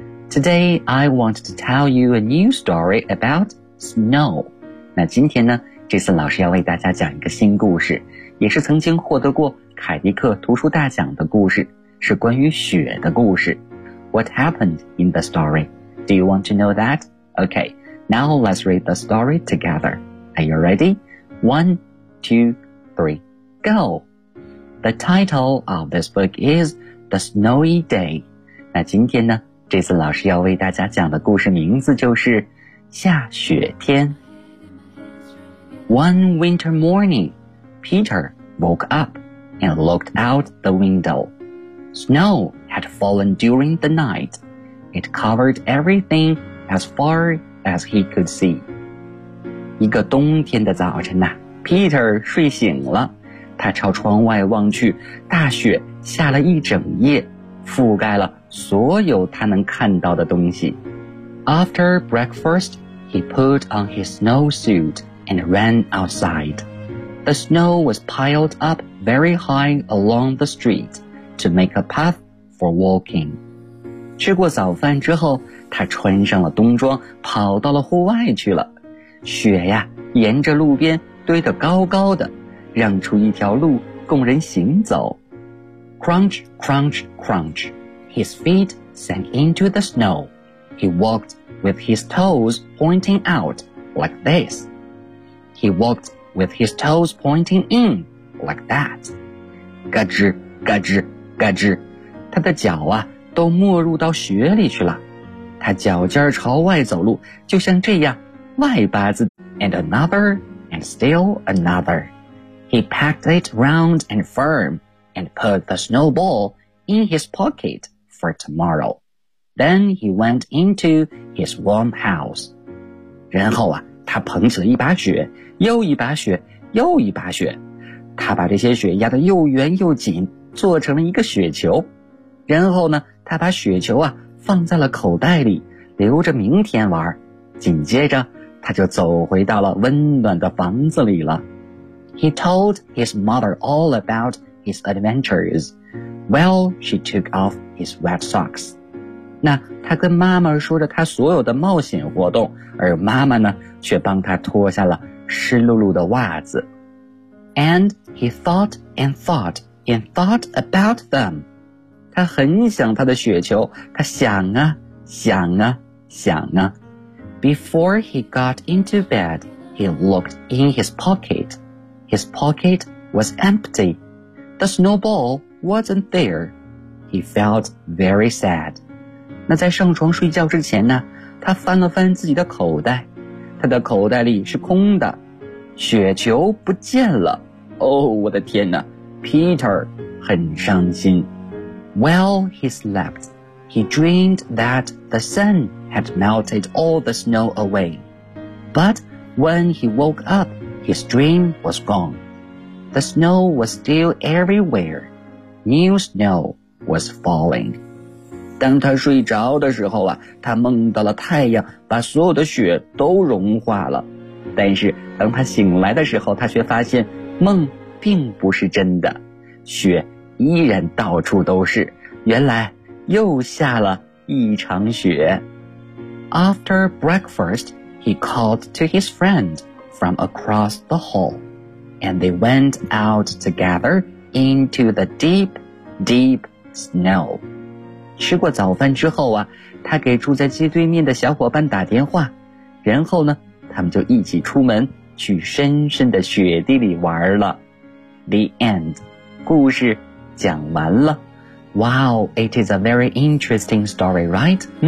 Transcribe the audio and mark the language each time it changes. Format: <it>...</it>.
<en>Today, I want to tell you a new story about snow.</en> <zh>那今天呢 ,Jason 老师要为大家讲一个新故事，也是曾经获得过凯迪克图书大奖的故事，是关于雪的故事。</zh> <en>What happened in the story? Do you want to know that? Okay, now let's read the story together. Are you ready? 1, 2, 3, go! The title of this book is The Snowy Day.</en> <zh>那今天呢，这次老师要为大家讲的故事名字就是下雪天。</zh> <en>One winter morning, Peter woke up and looked out the window. Snow! Had fallen during the night. It covered everything as far as he could see.</en> <zh>一个冬天的早晨啊 Peter 睡醒了，他朝窗外望去，大雪下了一整夜，覆盖了所有他能看到的东西。</zh> <en>After breakfast, he put on his snowsuit and ran outside. The snow was piled up very high along the street to make a path for walking.</en> <zh>吃过早饭之后，他穿上了冬装，跑到了户外去了。雪呀，沿着路边堆得高高的，让出一条路供人行走。</zh> <en>Crunch, crunch, crunch. His feet sank into the snow. He walked with his toes pointing out like this. He walked with his toes pointing in like that.</en> <zh>嘎吱嘎吱嘎吱，他的脚啊都没入到雪里去了。他脚尖朝外走路，就像这样外八字。</zh> <en>And another, and still another. He packed it round and firm. And put the snowball in his pocket for tomorrow. Then he went into his warm house.</en> <zh>然后啊，他捧起了一把雪，又一把雪，又一把雪。他把这些雪压得又圆又紧，做成了一个雪球。然后呢，他把雪球啊放在了口袋里，留着明天玩。紧接着，他就走回到了温暖的房子里了。</zh> <en>He told his mother all about. His adventures. Well, she took off his wet socks.</en> <zh>那他跟妈妈说着他所有的冒险活动，而妈妈呢，却帮他脱下了湿漉漉的袜子。</zh> <en>And he thought and thought and thought about them.</en> <zh>他很想他的雪球，他想啊，想啊，想啊。</zh> <en>Before he got into bed, he looked in his pocket. His pocket was empty. The snowball wasn't there. He felt very sad.</en> <zh>那在上床睡觉之前呢，他翻了翻自己的口袋，他的口袋里是空的，雪球不见了。哦，我的天哪 ，Peter 很伤心。</zh> <en>While he slept, he dreamed that the sun had melted all the snow away. But when he woke up, his dream was gone. The snow was still everywhere. New snow was falling.</en> <zh>当他睡着的时候啊，他梦到了太阳把所有的雪都融化了。但是当他醒来的时候，他却发现梦并不是真的，雪依然到处都是。原来又下了一场雪。</zh> <en>After breakfast, he called to his friend from across the hall. And they went out together into the deep, deep snow.</en> <zh>吃过早饭之后啊，他给住在街对面的小伙伴打电话，然后呢，他们就一起出门去深深的雪地里玩了。</zh> <en>The end.</en> <zh>故事讲完了。</zh> <en>Wow, it is a very interesting story, right?</en>